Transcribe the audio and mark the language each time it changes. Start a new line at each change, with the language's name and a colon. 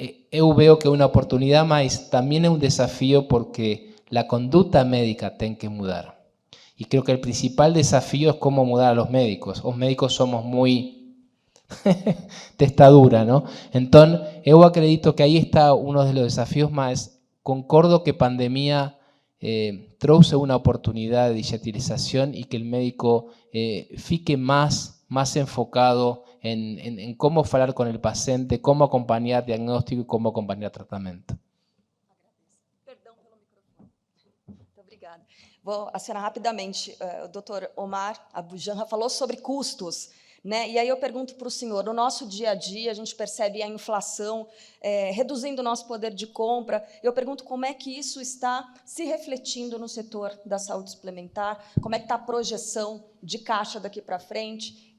Portuguese: Eu veo que é uma oportunidade, mas também é um desafio porque a conduta médica tem que mudar.
Spanish: Y creo que el principal desafío es cómo mudar a los médicos. Los médicos somos muy testadura, ¿no?
Portuguese: Então, eu acredito que aí está
Spanish: uno de los desafíos,
Portuguese: mas concordo que pandemia trouxe
Spanish: una oportunidad de digitalización y que el médico
Portuguese: fique
Spanish: más enfocado en cómo
Portuguese: falar
Spanish: con el paciente, cómo acompañar diagnóstico y cómo acompañar tratamento.
Portuguese: Perdão pelo microfone. Muito obrigada. Vou acionar rapidamente. O doutor Omar Abujanra falou sobre custos, né? E aí eu pergunto para o senhor, no nosso dia a dia, a gente percebe a inflação reduzindo o nosso poder de compra. Eu pergunto como é que isso está se refletindo no setor da saúde suplementar, como é que está a projeção de caixa daqui para frente.